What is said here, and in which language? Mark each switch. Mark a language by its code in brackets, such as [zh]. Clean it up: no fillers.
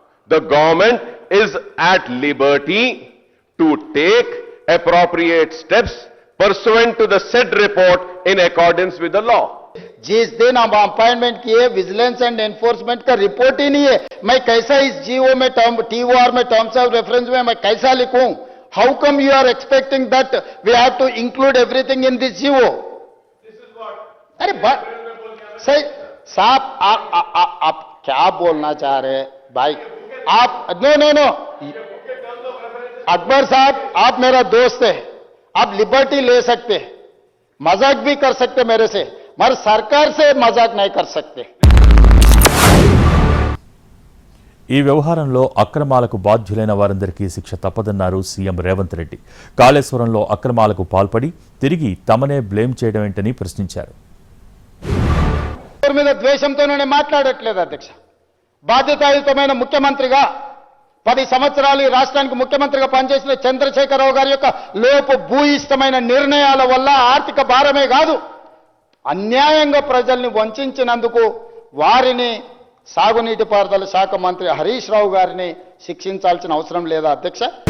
[en] The government is at liberty to take appropriate steps pursuant to the said report in accordance with the law. [hi] जिस दिन हम appointment किए vigilance and enforcement का report ही नहीं है, मैं कैसा इस जीओ में TOR में टर्म्स ऑफ रेफरेंस में मैं कैसा लिखूं? [en] How come you are expecting that we have to include everything in this GO? [hi] अरे सही साहब, आप क्या बोलना चाह रहे हैं भाई? आप नो अकबर साहब, आप मेरा दोस्त है, आप लिबर्टी ले सकते, मजाक भी कर सकते मेरे से, मगर सरकार से मजाक नहीं कर सकते. [te] ఈ వ్యవహారంలో అక్రమాలకు బాధ్యులైన వారందరికీ శిక్ష తప్పదన్నారు సీఎం రేవంత్ రెడ్డి. కాళేశ్వరంలో అక్రమాలకు పాల్పడి తిరిగి తమనే బ్లేమ్ చేయడం ఏంటని ప్రశ్నించారు. ఒకరి మీద ద్వేషంతోనే నేను మాట్లాడట్లేదు అధ్యక్ష. బాధ్యతాయుతమైన ముఖ్యమంత్రిగా 10 సంవత్సరాలు ఈ రాష్ట్రానికి ముఖ్యమంత్రిగా పనిచేసిన చంద్రశేఖరరావు గారి యొక్క లోపు భూయిష్టమైన నిర్ణయాల వల్ల ఆర్థిక భారమే కాదు, అన్యాయంగా ప్రజల్ని వంచినందుకు వారిని సాగునీటిపారుదల శాఖ మంత్రి హరీష్ రావు గారిని శిక్షించాల్సిన అవసరం లేదా అధ్యక్ష?